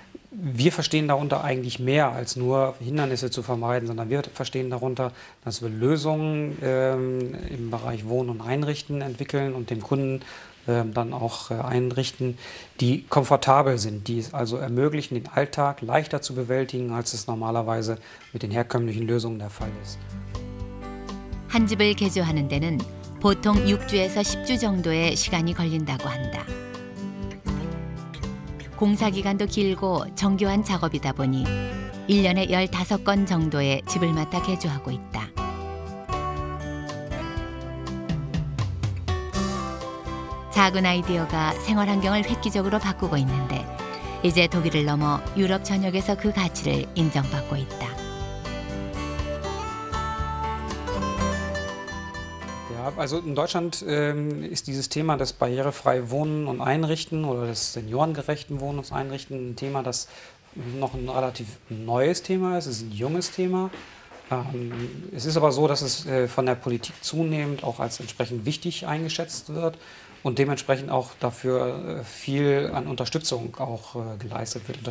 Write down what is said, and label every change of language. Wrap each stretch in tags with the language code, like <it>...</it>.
<de>Wir verstehen darunter eigentlich mehr als nur Hindernisse zu vermeiden, sondern wir verstehen darunter, dass wir Lösungen im Bereich Wohnen und Einrichten entwickeln und dem Kunden dann auch einrichten, die komfortabel sind, die es also ermöglichen, den Alltag leichter zu bewältigen, als es normalerweise mit den herkömmlichen Lösungen der Fall ist.</de> <ko>한 집을 개조하는 데는 보통 6주에서 10주 정도의 시간이 걸린다고 한다. 공사 기간도 길고 정교한 작업이다 보니 1년에 15건 정도의 집을 맡아 개조하고 있다. 작은 아이디어가 생활 환경을 획기적으로 바꾸고 있는데 이제 독일을 넘어 유럽 전역에서 그 가치를 인정받고 있다.</ko> <de>Ja, also in Deutschland ist dieses Thema des barrierefrei Wohnen und Einrichten oder des seniorengerechten Wohnen und Einrichten ein Thema, das noch ein relativ neues Thema ist. Es ist ein junges Thema. Es ist aber so, dass es von der Politik zunehmend auch als entsprechend wichtig eingeschätzt wird und dementsprechend auch dafür viel an Unterstützung auch geleistet wird.</de>